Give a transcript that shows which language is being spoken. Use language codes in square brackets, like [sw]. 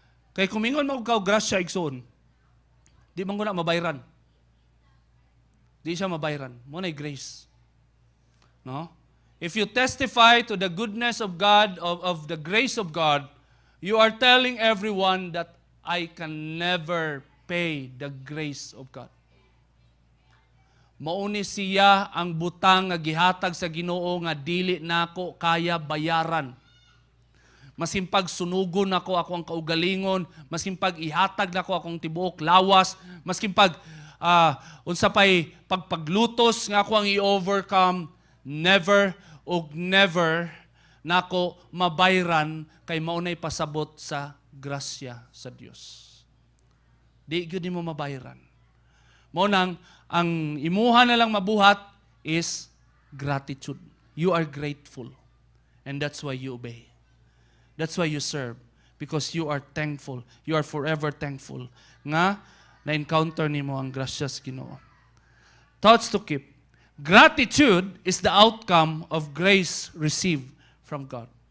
[ceb] Kay kumingon mo ka grasya igsoon, di man ko na mabayran. Di siya mabayran. Mo na grace. No? [en] If you testify to the goodness of God, of the grace of God, you are telling everyone that I can never pay the grace of God. [ceb] Mauni siya ang butang nga gihatag sa Ginoo nga dili nako kaya bayaran. Masimpag sunugon nako ako ang kaugalingon, masimpag ihatag nako akong tibuok lawas, masimpag unsa pay pagpaglutos nga ako ang i-overcome, never og never nako mabayran kay maunay pasabot sa grasya sa Dios. Di gyud nimo mabayran. Mao nang ang imuha na lang mabuhat is gratitude. [en] You are grateful. And that's why you obey. That's why you serve. Because you are thankful. You are forever thankful. [ceb] Nga, na-encounter nimo ang grasya sa Ginoo. [en] Thoughts to keep. Gratitude is the outcome of grace received from God.